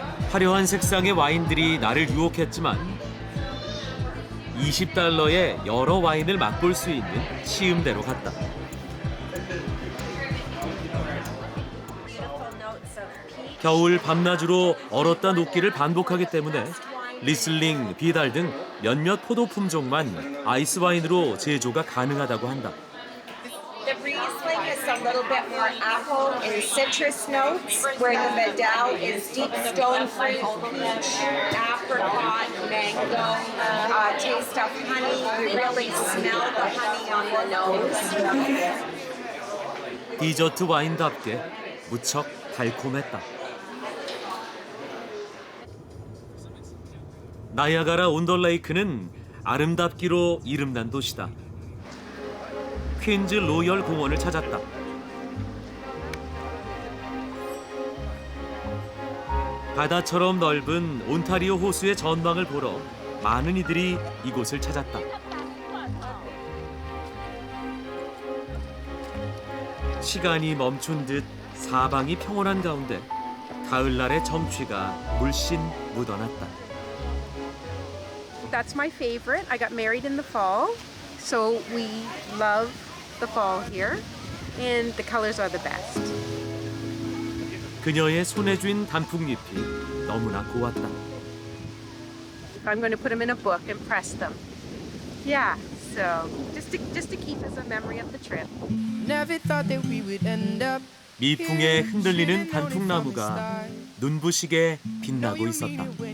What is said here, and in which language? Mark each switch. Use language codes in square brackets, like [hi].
[ko] 화려한 색상의 와인들이 나를 유혹했지만 20달러에 여러 와인을 맛볼 수 있는 시음대로 갔다. 겨울 밤낮으로 얼었다 녹기를 반복하기 때문에 리슬링, 비달 등 몇몇 포도 품종만 아이스 와인으로 제조가 가능하다고 한다. [en] The Riesling is a little bit more apple and citrus notes, where the Vidal is deep stone fruit, peach, apricot, mango, taste of honey. You really smell the honey on the nose. [ko] 디저트 와인답게 무척 달콤했다. 나이아가라 온더레이크는 아름답기로 이름난 도시다. 퀸즈 로열 공원을 찾았다. 바다처럼 넓은 온타리오 호수의 전망을 보러 많은 이들이 이곳을 찾았다. 시간이 멈춘 듯 사방이 평온한 가운데 가을날의 정취가 물씬 묻어났다. [en] That's my favorite. I got married in the fall, so we love the fall here, and the colors are the best. [ko] 그녀의 손에 쥔 단풍잎이 너무나 고왔다. [en] I'm going to put them in a book and press them. Yeah, so just to keep as a memory of the trip. Never thought that we would end up. [ko] 미풍에 흔들리는 단풍나무가 눈부시게 빛나고 있었다.